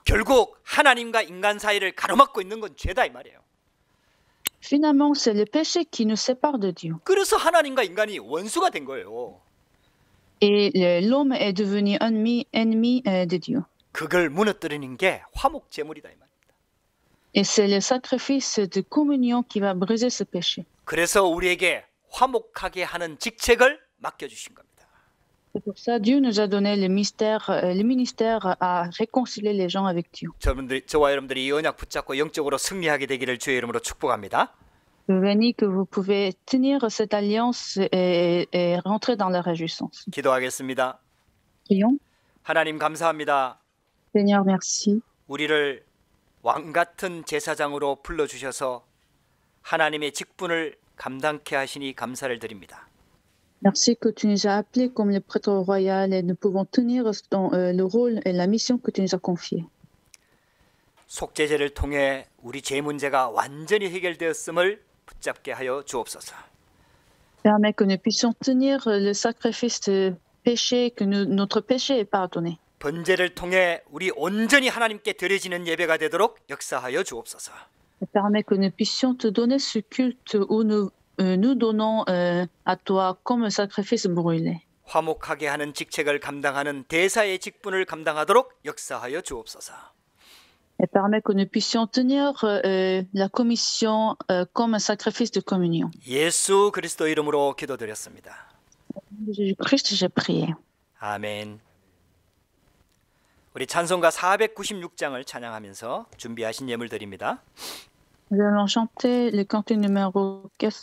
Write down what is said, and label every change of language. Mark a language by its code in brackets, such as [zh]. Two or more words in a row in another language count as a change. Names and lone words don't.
[ko] 결국 하나님과 인간 사이를 가로막고 있는 건 죄다 이 말이에요. [fr] Finalement, c'est le péché qui nous sépare de Dieu. [ko] 그래서 하나님과 인간이 원수가 된 거예요. [fr] Et l'homme est devenu ennemi de Dieu. [ko] 그걸 무너뜨리는 게 화목 제물이다 이 말입니다. [fr] Et c'est le sacrifice de communion qui va briser ce péché. [ko] 그래서 우리에게 화목하게 하는 직책을 맡겨주신 겁니다. [fr] C'est pour ça que Dieu nous a donné le ministère à réconcilier les gens avec Dieu. [ko] 저와 여러분들이 이 언약 붙잡고 영적으로 승리하게 되기를 주의 이름으로 축복합니다. [fr] Béni que vous pouvez tenir cette alliance et rentrer dans la réjouissance. [ko] 기도하겠습니다. [fr] Prions. [ko] 하나님 감사합니다. [fr] Seigneur, merci. [ko] 우리를 왕 같은 제사장으로 불러주셔서 하나님의 직분을 감당케 하시니 감사를 드립니다. [fr] Merci que tu nous as appelés comme le prêtre royal et nous pouvons tenir le rôle et la mission que tu nous as confiée. [ko] 속죄제를 통해 우리 죄 문제가 완전히 해결되었음을 붙잡게 하여 주옵소서. [fr] Permets que nous puissions tenir le sacrifice de péché, que notre péché est pardonné. [ko] 번제를 통해 우리 온전히 하나님께 드려지는 예배가 되도록 역사하여 주옵소서. [fr] Permets que nous puissions te donner ce culte où nous donnons à toi comme un sacrifice brûlé. [ko] 화목하게 하는 직책을 감당하는 대사의 직분을 감당하도록 역사하여 주옵소서. [fr] Et permets que nous puissions tenir la commission comme un sacrifice de communion. [ko] 예수 그리스도 이름으로 기도드렸습니다. [fr] Jésus-Christ, j'ai prié. [ko] 아멘. 우리 찬송가 496장을 찬양하면서 준비하신 예물 드립니다. [fr] Nous allons chanter le cantique numéro